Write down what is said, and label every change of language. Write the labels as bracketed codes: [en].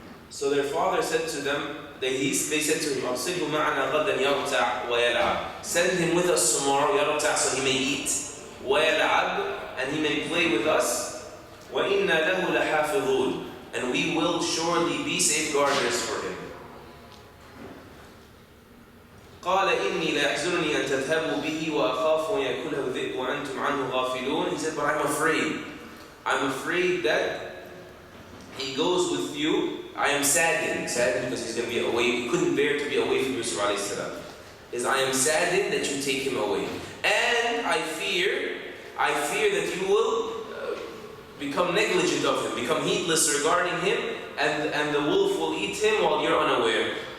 [en] So their father said to them, they said to him, [ar] أَرْسِلْهُ مَعَنَا غَدًا يَرْتَعْ وَيَلْعَبْ. [en] Send him with us tomorrow, [ar] يَرْتَعْ, [en] so he may eat, [ar] وَيَلْعَبْ, [en] and he may play with us, [ar] وَإِنَّا لَهُ لَحَافِظُونَ, [en] and we will surely be safeguarders for him. [ar] قال إني ليحزنني أن تذهبوا به وأخاف أن يأكله الذئب وأنتم عنه غافلون. [en] He said, but I'm afraid that he goes with you. I am saddened because he's going to be away. He couldn't bear to be away from Yusuf alayhi salam. I am saddened that you take him away, and I fear that you will become negligent of him, become heedless regarding him, and the wolf will eat him while you're unaware.